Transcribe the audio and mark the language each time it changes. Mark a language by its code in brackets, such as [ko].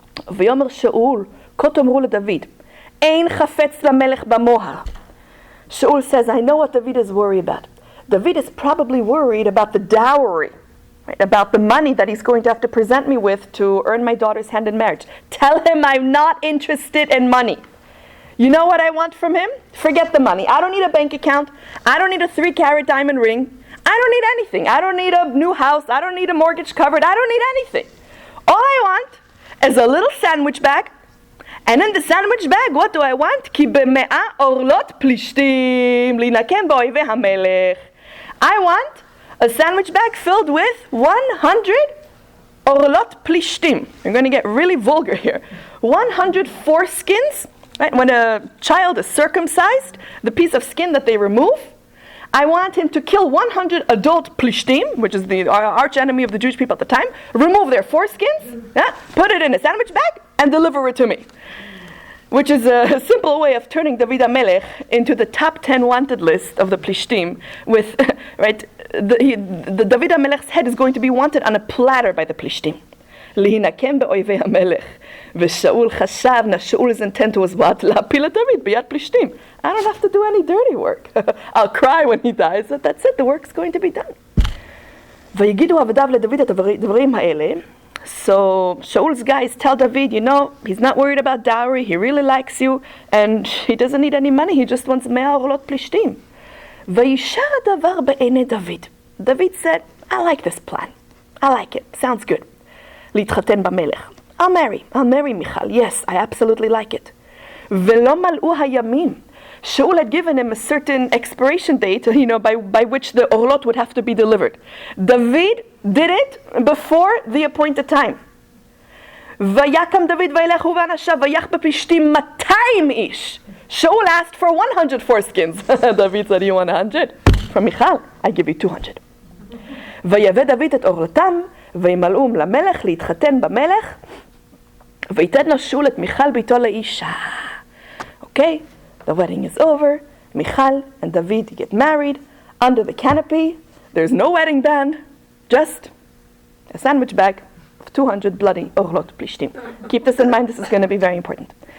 [he] ויאמר שאול, כה תאמרו לדוד, אין חפץ למלך במוהר. [en] Shaul says, I know what David is worried about. David is probably worried about the dowry, right? About the money that he's going to have to present me with to earn my daughter's hand in marriage. Tell him I'm not interested in money. You know what I want from him? Forget the money. I don't need a bank account. I don't need a 3-carat diamond ring. I don't need anything. I don't need a new house. I don't need a mortgage covered. I don't need anything. All I want is a little sandwich bag. And in the sandwich bag, what do I want? [he] כי במאה אורלות פלישתים להינקם באויבי המלך. [en] I want a sandwich bag filled with 100 orlot plishtim. I'm going to get really vulgar here. 100 foreskins. Right? When a child is circumcised, the piece of skin that they remove, I want him to kill 100 adult plishtim, which is the arch enemy of the Jewish people at the time, remove their foreskins, put it in a sandwich bag, and deliver it to me. Which is a simple way of turning David HaMelech into the top 10 wanted list of the plishtim. With, right, the David HaMelech's head is going to be wanted on a platter by the plishtim. [he] להינקם באויבי המלך. ושאול חשב, [en] now Shaul's intent was what? [he] להפיל את דוד ביד פלישתים. [en] I don't have to do any dirty work. I'll cry when he dies, but that's it, the work's going to be done. [he] ויגידו עבדיו לדוד את הדברים האלה. [en] So Shaul's guys tell David, you know, he's not worried about dowry, he really likes you, and he doesn't need any money, he just wants 100 [he] אורלות פלישתים. וישר הדבר בעיני דוד. [en] David said, I like this plan. I like it, sounds good. [he] להתחתן במלך. [en] I'll marry Michal. Yes, I absolutely like it. [he] ולא מלאו הימים. [en] Shaul had given him a certain expiration date, you know, by which the orlot would have to be delivered. David did it before the appointed time. [he] ויקם דוד וילך הוא ואנשיו ויח בפלישתים 200 איש. [en] Shaul asked for 100 foreskins. David said, you want 100? From Michal, I give you 200. [he] ויבא דוד את אורלתם וימלאום למלך להתחתן במלך ויתן לו שאול את מיכל ביתו לאישה. [en] Okay, the wedding is over. Michal and David get married under the canopy. There's no wedding band, just a sandwich bag of 200 bloody orlot plishtim. Keep this in mind, this is going to be very important.